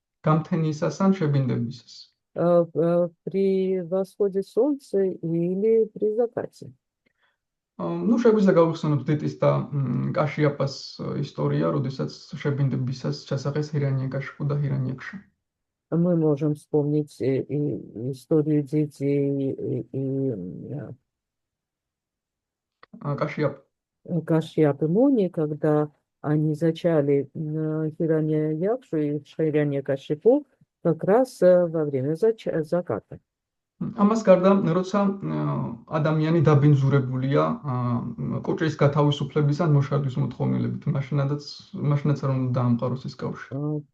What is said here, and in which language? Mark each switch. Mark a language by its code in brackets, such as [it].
[ka] გამთენიისას ან შებინდებისას. [ru] при восходе солнца или при закате. [ka] ну, შეგვიძლია გავიხსენოთ დეტის და კაშიაპას ისტორია, როდესაც შებინდებისას ჩასახეს ჰირანიაკაშიფუ და ჰირანიაკშა. [ru] Мы можем вспомнить историю детей и კაშიაპ Кашьяп и Муни, когда они зачали Хираньякшу и Ширяньякашипу как раз во время заката. [ka] ამას გარდა, როცა ადამიანი დაბინძურებულია კოჭის გათავისუფლების ან მოშარდის მოთხოვნილებით, მაშინაც არ უნდა დაამყაროს ეს კავშირი.